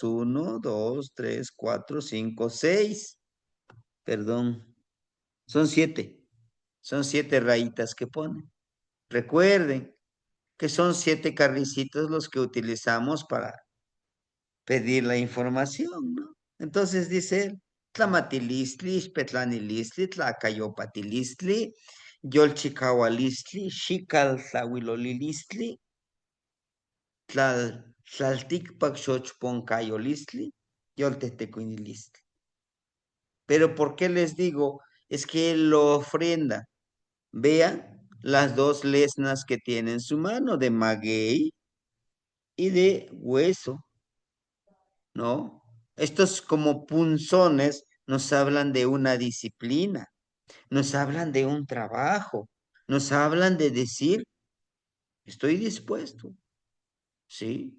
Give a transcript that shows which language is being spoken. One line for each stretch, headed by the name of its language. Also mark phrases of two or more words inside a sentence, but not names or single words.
Spanish: Uno, dos, tres, cuatro, cinco, seis. Perdón, son siete. Son siete rayitas que pone. Recuerden que son siete carricitos los que utilizamos para pedir la información, ¿no? Entonces dice él,
Nahuatl languages: Tlamatilistli, Petlanilistli, Tlacayopatilistli, Yolchicaualistli, Xical Tlahuilolilistli, Tlalticpac Xochponcayolistli, Yoltetecuinilistli.
Spanish: Pero ¿por qué les digo? Es que él lo ofrenda. Vean las dos lesnas que tiene en su mano, de maguey y de hueso. ¿No? Estos como punzones nos hablan de una disciplina, nos hablan de un trabajo, nos hablan de decir, estoy dispuesto, ¿sí?